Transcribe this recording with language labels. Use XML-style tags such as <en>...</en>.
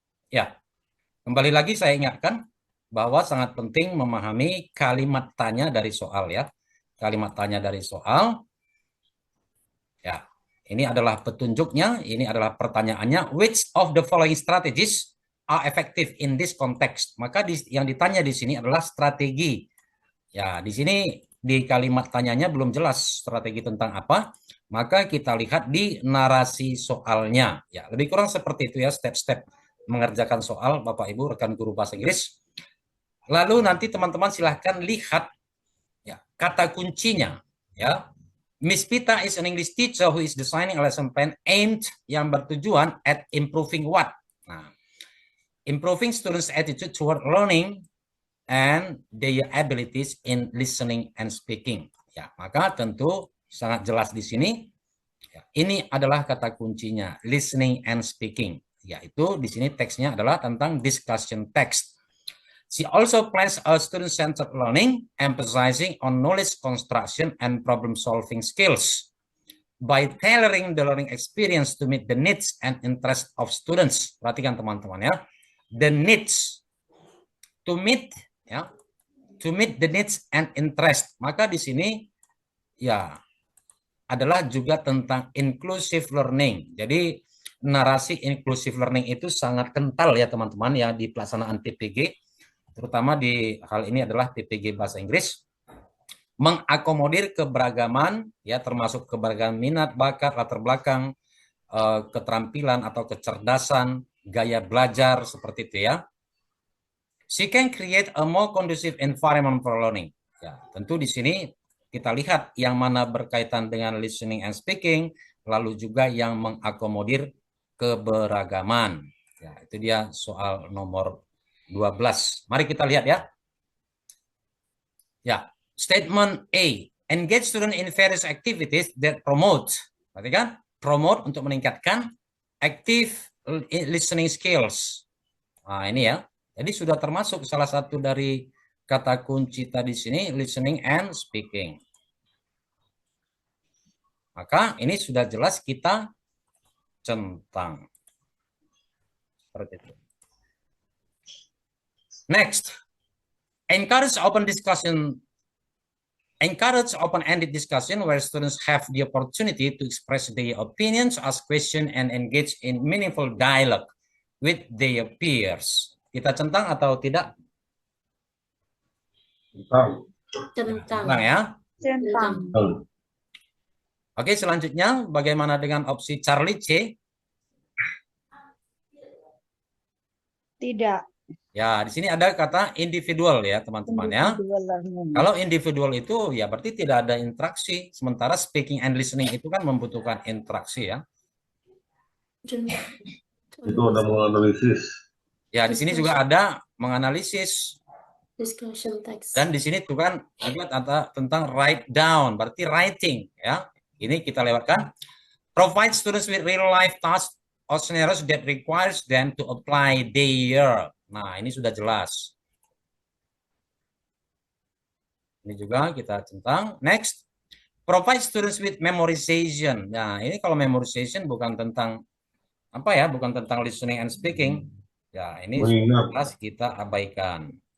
<id>Ya, kembali lagi saya ingatkan bahwa sangat penting memahami kalimat tanya dari soal ya. Kalimat tanya dari soal. Ya, ini adalah petunjuknya, ini adalah pertanyaannya.</id> <en>Which of the following strategies are effective in this context?</en> <id>Maka yang ditanya di sini adalah strategi. Ya, di sini di kalimat tanyanya belum jelas strategi tentang apa. Maka kita lihat di narasi soalnya. Ya, lebih kurang seperti itu ya, step-step mengerjakan soal Bapak Ibu rekan guru bahasa Inggris. Lalu nanti teman-teman silahkan lihat ya, kata kuncinya ya.</id> <en>Miss Pita is an English teacher who is designing a lesson plan aimed,</en> <id>yang bertujuan</id> <en>at improving what? Nah, improving students' attitude toward learning and their abilities in listening and speaking.</en> <id>Ya, maka tentu sangat jelas di sini. Ya, ini adalah kata kuncinya, listening and speaking. Yaitu di sini teksnya adalah tentang discussion text.</id> <en>She also plans a student-centered learning, emphasizing on knowledge construction and problem-solving skills by tailoring the learning experience to meet the needs and interest of students.</en> <id>Perhatikan teman-teman ya,</id> <en>the needs, to meet ya, to meet the needs and interest.</en> <id>Maka di sini ya adalah juga tentang inclusive learning. Jadi narasi inclusive learning itu sangat kental ya teman-teman ya di pelaksanaan PPG. Terutama di hal ini adalah PPG Bahasa Inggris, mengakomodir keberagaman ya, termasuk keberagaman minat, bakat, latar belakang, keterampilan atau kecerdasan, gaya belajar seperti itu ya.</id> <en>She can create a more conducive environment for learning.</en> <id>Ya, tentu di sini kita lihat yang mana berkaitan dengan listening and speaking, lalu juga yang mengakomodir keberagaman. Ya, itu dia soal nomor 12. Mari kita lihat ya. Ya, statement A.</id> <en>Engage student in various activities that promote.</en> <id>Berarti kan? Promote untuk meningkatkan</id> <en>active listening skills.</en> <id>Nah, ini ya. Jadi sudah termasuk salah satu dari kata kunci tadi sini, listening and speaking. Maka ini sudah jelas kita centang. Seperti itu.</id> <en>Next. Encourage open-ended discussion where students have the opportunity to express their opinions, ask questions, and engage in meaningful dialogue with their peers.</en> <id>Kita centang atau tidak? Centang ya. Centang. Oke, selanjutnya bagaimana dengan opsi Charlie C? Tidak. Ya, di sini ada kata individual ya, teman-teman ya. Kalau individual itu ya berarti tidak ada interaksi, sementara speaking and listening itu kan membutuhkan interaksi ya. Itu ada menganalisis. Ya, di sini juga ada menganalisis. Discussion text. Dan di sini tuh kan juga tentang write down, berarti writing ya. Ini kita lewatkan.</id> <en>Provide students with real life tasks or scenarios that requires them to apply their.</en> <id>Nah, ini sudah jelas. Ini juga kita centang.</id> <en>Next. Provide students with memorization.</en> <id>Nah, ini kalau memorization bukan tentang apa ya, bukan tentang listening and speaking. Ya, ini jelas kita abaikan.</id>